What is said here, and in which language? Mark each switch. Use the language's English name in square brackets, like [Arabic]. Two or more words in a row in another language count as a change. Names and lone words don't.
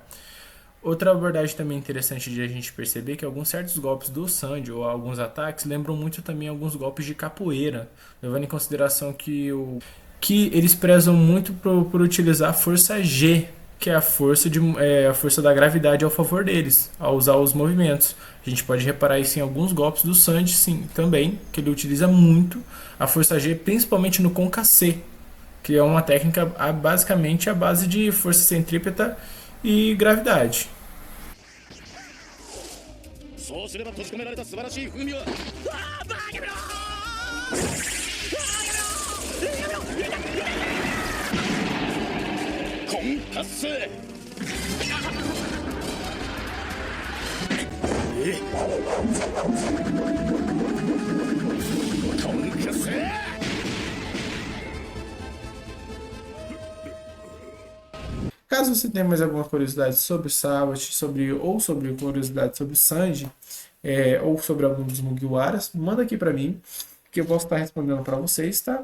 [Portuguese] Outra abordagem também interessante de a gente perceber é que alguns certos golpes do Sanji ou alguns ataques lembram muito também alguns golpes de capoeira, levando em consideração que eles prezam muito por utilizar a força G, que é a força da gravidade ao favor deles, ao usar os movimentos. A gente pode reparar isso em alguns golpes do Sanji, sim, também, que ele utiliza muito a força G, principalmente no Concassé, que é uma técnica basicamente à base de força centrípeta e gravidade. [Japanese] そうすれば閉じ込められた素晴らしい風味はあーバカ野郎コンパスコンカス [Portuguese] Caso você tenha mais alguma curiosidade sobre Sabat, sobre curiosidade sobre Sanji, ou sobre algum dos Mugiwaras, manda aqui pra mim, que eu posso estar respondendo pra vocês, tá?